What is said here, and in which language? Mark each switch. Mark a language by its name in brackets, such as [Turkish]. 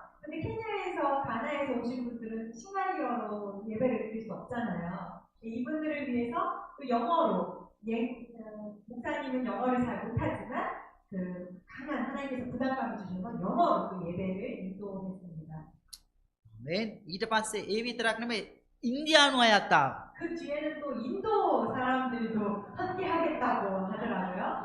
[Korean] 근데 케냐에서 가나에서 오신 분들은 싱갈리어로 예배를 드릴 수 없잖아요. 이분들을 위해서 또 영어로 목사님은 영어를 잘 못하지만 그 강한 하나님께서 부담감을 주셔서 영어로 또 예배를 인도했습니다. [Sinhala] ආමේන්. ඊට පස්සේ ඒ විතරක් නෙමෙයි ඉන්දියානු අයත් ආවා. [Korean] 그 뒤에는 또 인도 사람들도 함께 하겠다고 하더라고요.